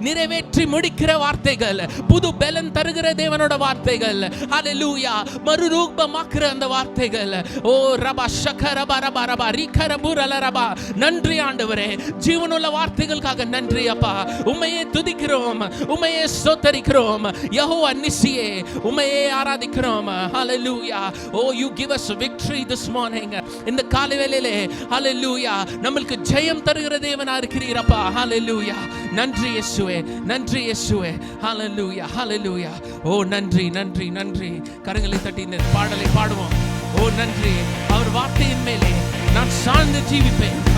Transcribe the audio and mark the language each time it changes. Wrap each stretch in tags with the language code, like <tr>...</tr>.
<ta>நிறைவேற்றி முடிக்கிற வார்த்தைகள், புது பலன் தருகிற தேவனோட வார்த்தைகள். ஹalleluya. மறுரூபமாக்குற அந்த வார்த்தைகள். ஓ ரபா ஷகரபா ரபா ரபா ரிகரபுர லரபா. நன்றி ஆண்டவரே, ஜீவனுள்ள வார்த்தைகளுக்காக நன்றி அப்பா. உம்மையே துதிக்கிறோம், உம்மையே ஸ்தோத்திரிக்கிறோம். யெகோவா நிசியே, உம்மையே ஆராதிக்கிறோம். ஹalleluya.</ta> <en>Oh, you give us victory this morning.</en> <ta>இந்த காலை வேளையிலே ஹalleluya நமக்கு ஜெயம் தருகிற தேவனா இருக்கிறீரப்பா. ஹalleluya. நன்றி இயேசுவே, நன்றி இயேசுவே. ஹalleluya, ஹalleluya. ஓ நன்றி, நன்றி, நன்றி. கரங்களை தட்டி இந்த பாடலை பாடுவோம். ஓ நன்றி. அவர் வார்த்தையின் மேலே நான் சார்ந்து ஜீவிப்பேன்.</ta>